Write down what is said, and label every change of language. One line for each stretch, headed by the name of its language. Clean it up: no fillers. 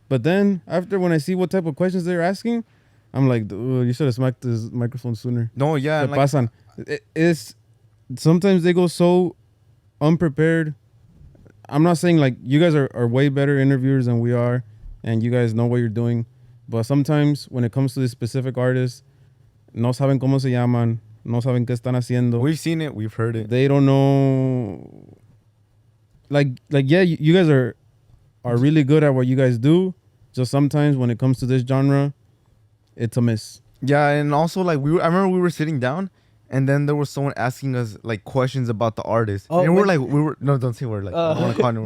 English: But then after, when I see what type of questions they're asking, I'm like, dude, you should have smacked his microphone sooner. No, yeah. Like,
Spanish: pasan.
English: It's sometimes they go so unprepared. I'm not saying like you guys are way better interviewers than we are, and you guys know what you're doing. But sometimes when it comes to this specific artist,
Spanish: no saben cómo se llaman, no saben qué están haciendo.
English: We've seen it, we've heard it. They don't know. Like yeah, you guys are really good at what you guys do. Just sometimes when it comes to this genre, it's a miss. Yeah, and also like I remember we were sitting down, and then there was someone asking us like questions about the artist, and no, don't say we're like. I don't wanna call anyone.